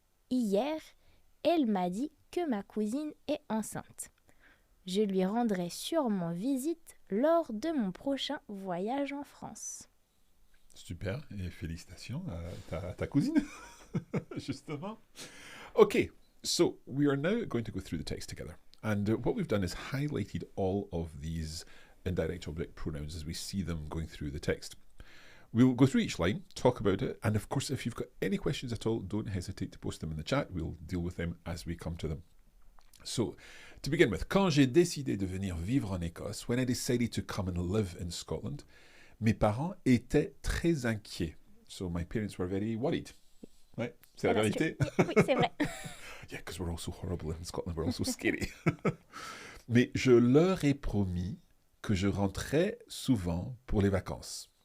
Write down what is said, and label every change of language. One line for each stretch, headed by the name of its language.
French: Hier, elle m'a dit que ma cousine est enceinte. Je lui rendrai sûrement visite lors de mon prochain voyage en France. Super, et félicitations à ta cousine, justement.
English: Okay, so we are now going to go through the text together. And what we've done is highlighted all of these indirect object pronouns as we see them going through the text. We'll go through each line, talk about it, and of course, if you've got any questions at all, don't hesitate to post them in the chat. We'll deal with them as we come to them. So, to begin with,
French: quand j'ai décidé de venir vivre en Écosse,
English: when I decided to come and live in Scotland,
French: mes parents étaient très inquiets.
English: So my parents were very worried. Right?
French: C'est la vérité? Oui, c'est vrai.
English: Yeah, because we're all so horrible in Scotland, we're all so scary.
French: Mais je leur ai promis que je rentrais souvent pour les vacances.